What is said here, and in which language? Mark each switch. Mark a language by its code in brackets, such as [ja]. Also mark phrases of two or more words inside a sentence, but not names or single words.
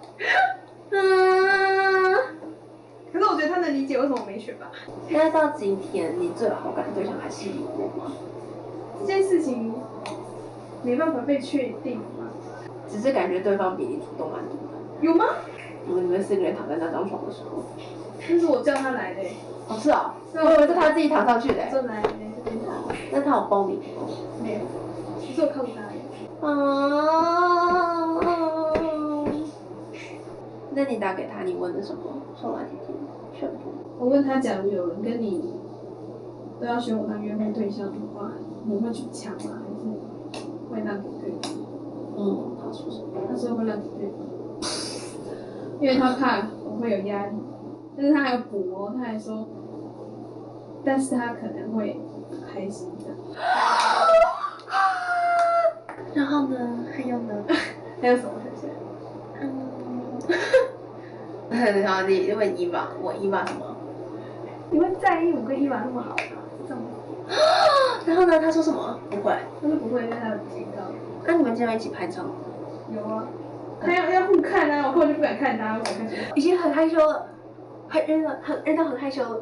[zh] 可是我覺得他能理解為什麼我沒選吧。現在到今天，你最有好感的對象還是我嗎？這件事情沒辦法被確定嘛。只是感覺對方比你主動蠻多的。有嗎？你們4個人躺在那張床的時候。那是我叫他來的。哦，是啊。我以為是他自己躺上去的。就來這邊躺。那他有幫你嗎？沒有，只是我靠着他而已。那你打給他，你問的什麼？說來聽聽，全部。我問他，假如有人跟你都要選我當約會對象的話，你會去搶嗎？還是會讓給對方？他說什麼？他說會讓給對方，因為他怕我會有壓力。但是他還有補哦，他還說，但是他可能會開心的。然後呢？還有呢？還有什麼選項？然後你會伊娃，我伊娃什麼？你會在意我跟伊娃那麼好嗎？是這樣嗎？然後呢？他說什麼？不會。他說不會，因為他有警告。那你們今天一起拍照？有啊。他要互看啊，我根本就不敢看他，我敢看誰？已經很害羞了，暈到很害羞了。